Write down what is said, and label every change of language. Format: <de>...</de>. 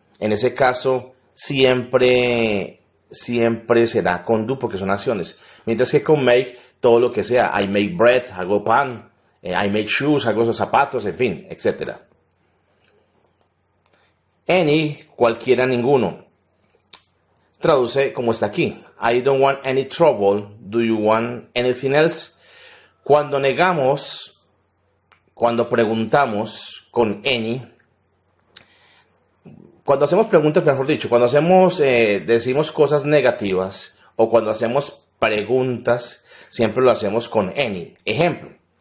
<es>En ese caso siempre será con do porque son acciones. Mientras que con make, todo lo que sea,</es> <en>I make bread,</en> <es>hago pan.</es> <en>I make shoes,</en> <es>hago esos zapatos, en fin, etc. Any, cualquiera, ninguno. Traduce como está aquí.</es> <en>I don't want any trouble. Do you want anything else?</en> <es>Cuando negamos, cuando preguntamos con any, cuando hacemos preguntas, mejor dicho, cuando decimos cosas negativas o cuando hacemos preguntas, siempre lo hacemos con any. Ejemplo.</es>